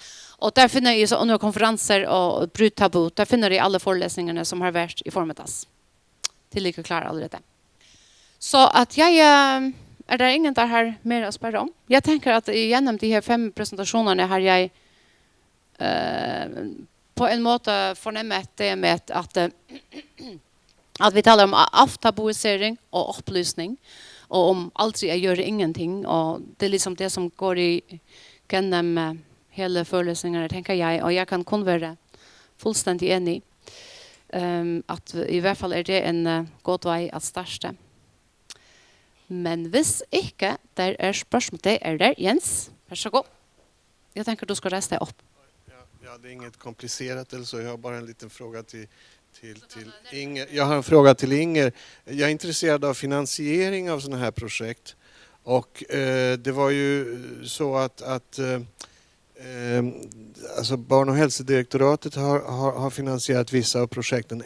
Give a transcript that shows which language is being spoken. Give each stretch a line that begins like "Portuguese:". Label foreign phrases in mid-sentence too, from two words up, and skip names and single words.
Norwegian: Og der finner jeg under konferanser og brudd tabu, der finner jeg alle forelesningene som har vært i formiddags. Til like klar allerede. Så at jeg, det ingen der har mer å spørre om? Jeg tenker at gjennom de her 5 presentasjonene har jeg på en måte fornemmet det med
Swedish: att vi talar om avtabuisering och upplysning och om aldrig att göra ingenting och det är liksom det som går i genom hela föreläsningarna tänker jag och jag kan kun vara fullständigt enig att i hvert fall är det en god väg att starta.
Norwegian: Men hvis ikke der er spørsmål, det er der. Jens, vær så god.
Swedish: Jag tänker att du ska resa dig upp. Ja, det är inget komplicerat eller så. Jag har bara en liten fråga till Inger. Jag har en fråga till Inger. Jag är intresserad av finansiering av sådana här projekt. Och det var ju så att alltså Barn- och hälsodirektoratet har finansierat vissa av projekten.